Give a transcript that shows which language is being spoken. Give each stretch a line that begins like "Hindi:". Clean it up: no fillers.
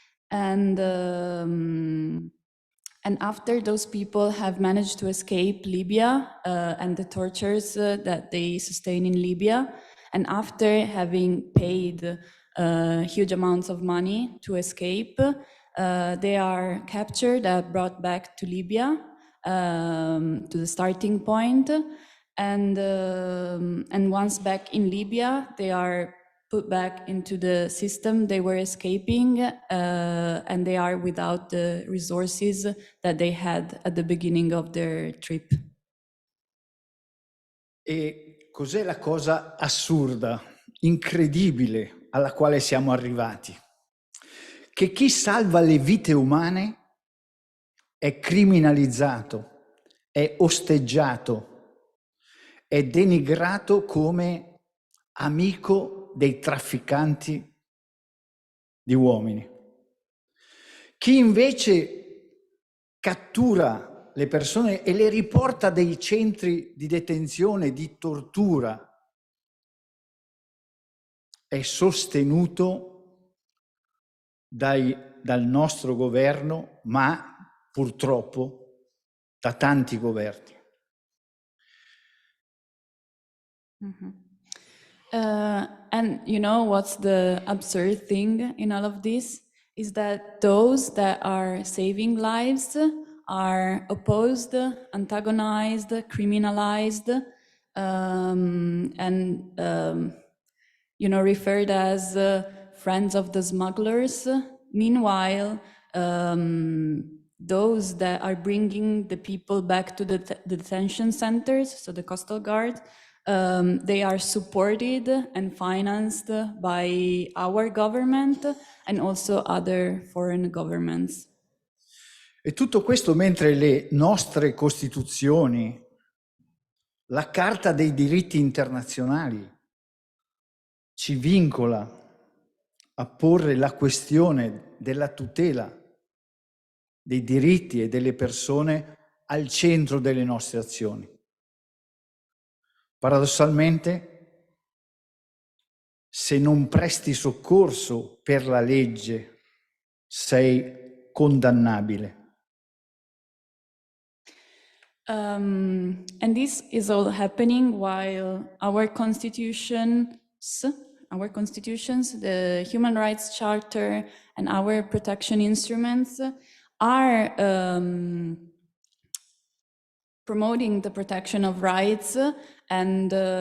English: And after those people have managed to escape Libya and the tortures that they sustain in Libya, and after having paid huge amounts of money to escape, they are captured and brought back to Libya, to the starting point. And once back in Libya, they are put back into the system they were escaping, and they are without the resources that they had at the beginning of their trip.
Italian: E cos'è la cosa assurda, incredibile alla quale siamo arrivati? Che chi salva le vite umane è criminalizzato, è osteggiato, è denigrato come amico dei trafficanti di uomini. Chi invece cattura le persone e le riporta dai centri di detenzione, di tortura, è sostenuto dal nostro governo, ma purtroppo da tanti governi. Mm-hmm.
English: And you know what's the absurd thing in all of this? Is that those that are saving lives are opposed, antagonized, criminalized, referred as friends of the smugglers. Meanwhile, those that are bringing the people back to the detention centers, so the coastal guard, they are supported and financed by our government and also other foreign governments.
Italian: E tutto questo mentre le nostre costituzioni, la Carta dei diritti internazionali, ci vincola a porre la questione della tutela dei diritti e delle persone al centro delle nostre azioni. Paradossalmente se non presti soccorso per la legge sei condannabile.
English: And this is all happening while our constitutions, the Human Rights Charter and our protection instruments are promoting the protection of rights, and